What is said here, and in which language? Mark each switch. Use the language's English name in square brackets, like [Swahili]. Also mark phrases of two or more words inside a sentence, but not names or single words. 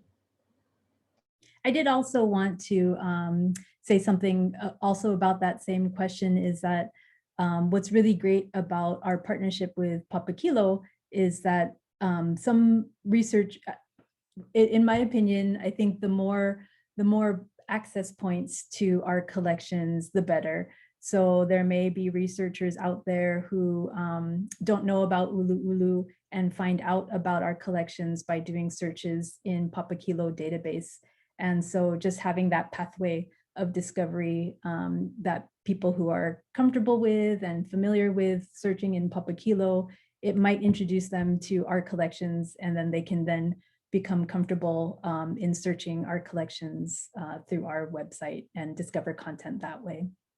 [English] I did also want to say something also about that same question, is that what's really great about our partnership with Papakilo is that some research, in my opinion, I think the more access points to our collections, the better. So there may be researchers out there who don't know about ʻUluʻulu and find out about our collections by doing searches in Papakilo Database. And so just having that pathway of discovery that people who are comfortable with and familiar with searching in Papakilo, it might introduce them to our collections, and then they can then become comfortable in searching our collections through our website and discover content that way.